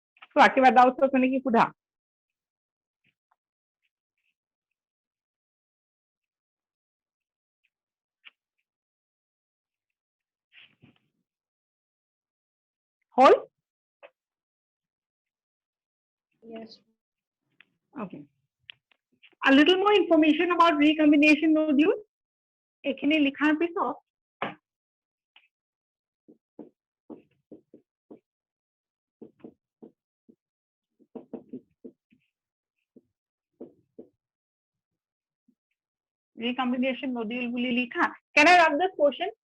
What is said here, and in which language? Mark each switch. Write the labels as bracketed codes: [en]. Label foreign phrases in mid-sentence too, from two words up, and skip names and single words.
[as] চোৱা কিবা ডাউট আছে নেকি সোধা হল [en] Yes. Okay. A little more information about recombination nodule. [as] এখানে লিখাৰ পিছত [en] recombination nodule [as] বুলি লিখা. [en] Can I run this portion?